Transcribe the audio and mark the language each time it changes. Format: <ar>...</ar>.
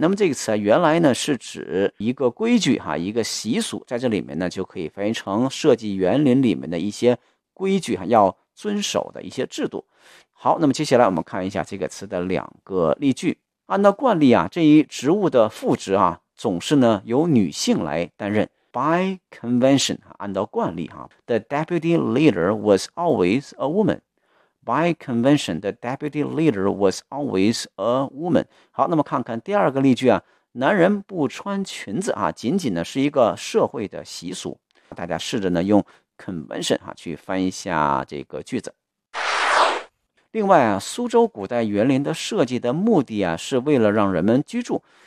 <zh>那么这个词、啊、原来呢是指一个规矩、啊、一个习俗，在这里面呢就可以翻译成设计园林里面的一些规矩、啊、要遵守的一些制度。好，那么接下来我们看一下这个词的两个例句。按照惯例啊，这一职务的副职啊，总是呢由女性来担任。</zh> <en>By convention，</en> <zh>按照惯例啊</zh> <en>，the deputy leader was always a woman. By convention， the deputy leader was always a woman。</en> <zh>好，那么看看第二个例句啊，男人不穿裙子啊，仅仅呢是一个社会的习俗。大家试着呢用 convention 啊去翻一下这个句子。另外啊，苏州古代园林的设计的目的啊，是为了让人们居住。</zh>